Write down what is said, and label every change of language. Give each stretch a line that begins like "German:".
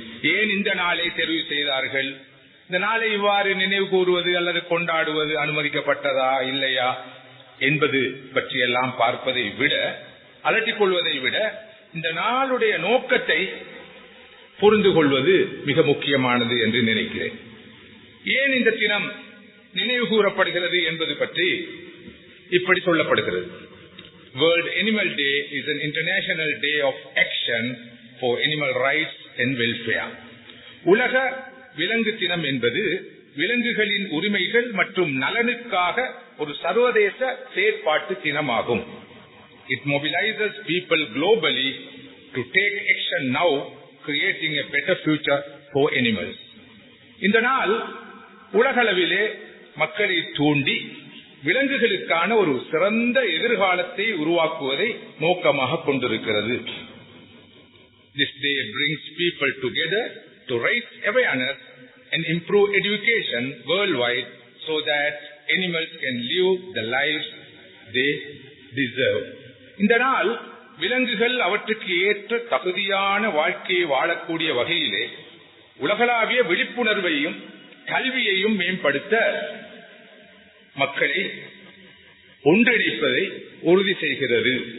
Tamil: ஏன் இந்த நாளை தெரிவு செய்தார்கள்? இந்த நாளை இவ்வாறு நினைவு கூறுவது அல்லது கொண்டாடுவது அனுமதிக்கப்பட்டதா இல்லையா என்பது பற்றியெல்லாம் பார்ப்பதை விட, அலட்டிக் கொள்வதை விட, இந்த நாளுடைய நோக்கத்தை புரிந்து கொள்வது மிக முக்கியமானது என்று நினைக்கிறேன். ஏன் இந்த தினம் நினைவு கூறப்படுகிறது என்பது பற்றி இப்படி சொல்லப்படுகிறது.
English: World Animal Day is an international day of action for animal rights and welfare.
Tamil: உலக விலங்கு தினம் என்பது விலங்குகளின் உரிமைகள் மற்றும் நலனுக்காக ஒரு சர்வதேச செயற்பாட்டு தினமாகும்.
English: It mobilizes people globally to take action now, creating a better future for animals.
Tamil: இந்த நாள் உலகளவிலே மக்களை தூண்டி விலங்குகளுக்கான ஒரு சிறந்த எதிர்காலத்தை உருவாக்குவதை நோக்கமாக கொண்டிருக்கிறது.
English: This day brings people together to raise awareness and improve education worldwide so that animals can live the lives they deserve.
Tamil: இந்த நாள் விலங்குகள் அவற்றுக்கு ஏற்ற தகுதியான வாழ்க்கையை வாழக்கூடிய வகையிலே உலகளாவிய விழிப்புணர்வையும் கல்வியையும் மேம்படுத்த மக்களை ஒன்றிணைப்பதை உறுதி செய்கிறது.